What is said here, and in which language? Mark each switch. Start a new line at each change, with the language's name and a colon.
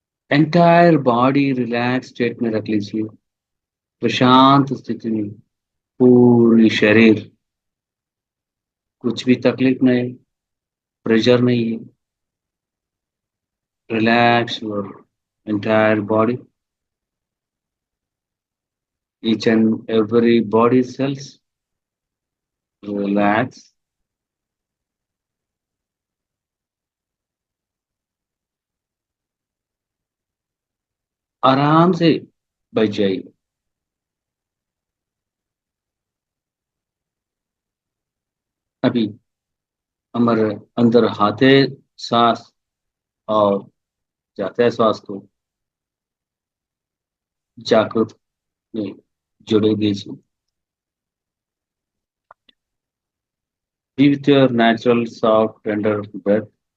English: entire body relax state
Hindi: में रख लीजिए। प्रशांत स्थिति में पूरी शरीर, कुछ भी तकलीफ नहीं, प्रेशर नहीं है।
English: Relax your entire body, each and every body cells relax.
Hindi: आराम से बैठ जाइए। अभी हमारे अंदर आते सांस और जाते सांस को जागृत में जोड़े दीजिए।
English: Be with your natural, soft, tender breath.